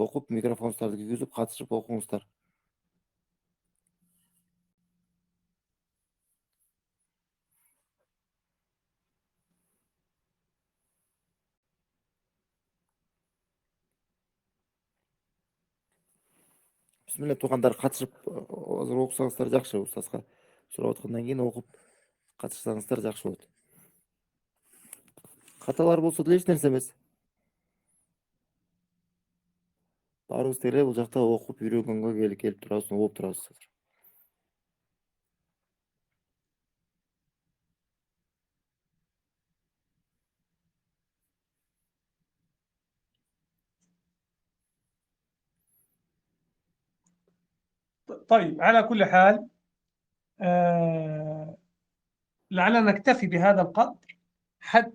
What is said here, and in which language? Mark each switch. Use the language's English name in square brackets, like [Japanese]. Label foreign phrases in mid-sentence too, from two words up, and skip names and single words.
[Kyrgyz] Окуп, микрофонуңуздарды күйгүзүп, катышып окуңуздар. Бисмилла, туугандар, катышып азыр окусаңыздар жакшы. Устазга сурап аткандан кийин окуп катышсаңыздар жакшы болот. Каталар болсо деле эч нерсе эмес. Баарыбыз деле бул жакта окуп үйрөнгөнгө келип турабыз, угуп турабыз. [Arabic] طيب، على كل حال لعلنا نكتفي بهذا القدر حتى